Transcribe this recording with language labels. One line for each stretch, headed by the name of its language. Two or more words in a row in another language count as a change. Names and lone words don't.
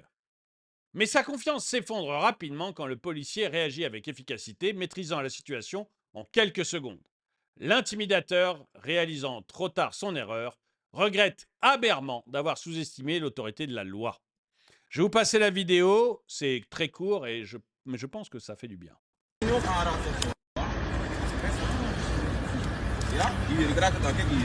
French: Mais sa confiance s'effondre rapidement quand le policier réagit avec efficacité, maîtrisant la situation en quelques secondes. L'intimidateur, réalisant trop tard son erreur, regrette amèrement d'avoir sous-estimé l'autorité de la loi. Je vais vous passer la vidéo, c'est très court mais je pense que ça fait du bien.
Dutch: Ja, hier, ik raak het al. Kijk hier.